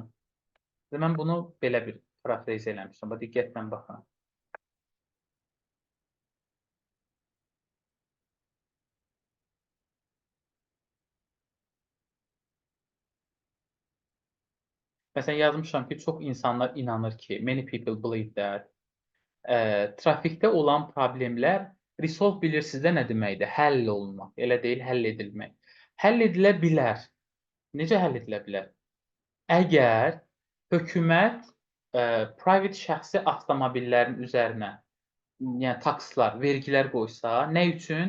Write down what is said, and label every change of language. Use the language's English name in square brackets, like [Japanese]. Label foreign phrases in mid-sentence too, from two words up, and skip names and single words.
[Azerbaijani] Mən bunu belə bir parafrez eləmişəm. Diqqətlə baxın. Məsələn, yazmışam ki, çox insanlar inanır ki, [English] many people believe that [Azerbaijani] trafikdə olan problemlər resolve bilirsiniz də nə deməkdir? Həll olunmaq. Elə deyil, həll edilmək. Həll edilə bilər. Necə həll edilə bilər? Əgər hökumət private şəxsi avtomobillərin üzərinə yəni takslar, vergilər qoysa, nə üçün?